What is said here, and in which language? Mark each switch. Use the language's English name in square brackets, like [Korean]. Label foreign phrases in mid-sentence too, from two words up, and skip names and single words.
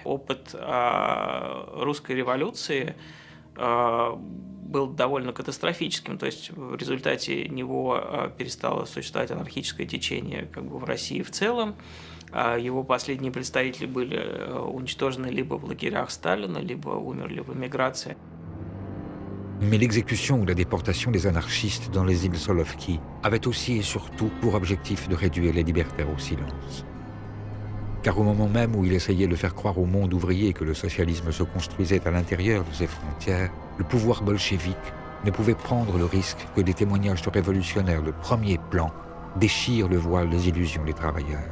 [Russian] Опыт русской революции был довольно катастрофическим, то есть в результате него перестало существовать анархическое течение как бы в России в целом. Его последние представители были уничтожены либо в лагерях Сталина, либо умерли в эмиграции. [French] Mais l'exécution ou la déportation des anarchistes dans les îles Solovki avait aussi et surtout pour objectif de réduire les libertaires au silence. Car au moment même où il essayait de faire croire au monde ouvrier que le socialisme se construisait à l'intérieur de ses frontières, le pouvoir bolchevique ne pouvait prendre le risque que des témoignages de révolutionnaires de premier plan déchirent le voile des illusions des travailleurs.